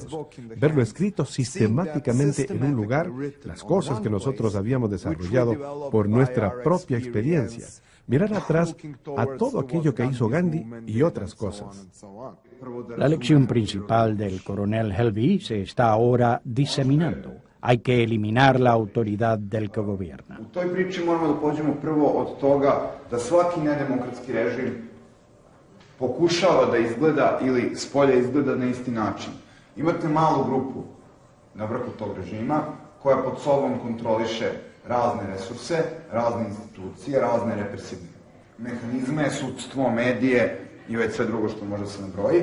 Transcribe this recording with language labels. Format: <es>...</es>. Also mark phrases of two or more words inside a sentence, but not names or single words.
<es>Verlo escrito sistemáticamente en un lugar, las cosas que nosotros habíamos desarrollado por nuestra propia experiencia. Mirar atrás a todo aquello que hizo Gandhi y otras cosas. La lección principal del coronel Helvey se está ahora diseminando. Hay que eliminar la autoridad del que gobierna.</es> <sr>U toj priči moramo da pođemo prvo od toga da svaki nedemokratski režim pokušava da izgleda ili spolja izgleda na isti način. Imate malu grupu na vrhu tog režima koja pod sobom kontroliše razne resurse, razne institucije, razne represivne mehanizme, sudstvo, medije i već sve drugo što može se nabroji.</sr>